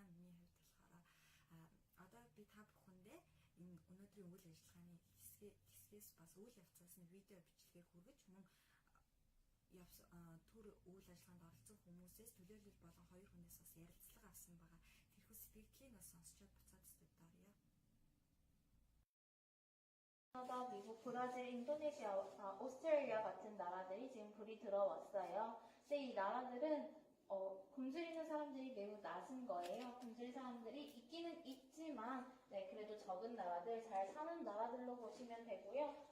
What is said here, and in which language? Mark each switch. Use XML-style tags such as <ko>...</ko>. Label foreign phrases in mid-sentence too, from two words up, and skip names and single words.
<mn>Миний хувьд болохоор одоо би та бүхэндээ энэ өнөөдрийн үйл ажиллагааны хэсгээс бас үйл явцаас нь видео бичлэгээр хүргэж мөн түр үйл ажиллагаанд оролцсон хүмүүсээс төлөөлөл болон 2 хүнээс бас ярилцлага авсан байгаа. Тэрхүү сэтгэлдлийг бас сонсчод буцаад студид орё.</mn> <ko>캐나다, 미국, 브라질, 인도네시아, 오스트레일리아 같은 나라들이 지금 불이 들어왔어요. 근데 이 나라들은 굶주리는 사람들이 매우 낮은 거예요. 굶주린 사람들이 있기는 있지만 그래도 적은 나라들, 잘 사는 나라들로 보시면 되고요.</ko>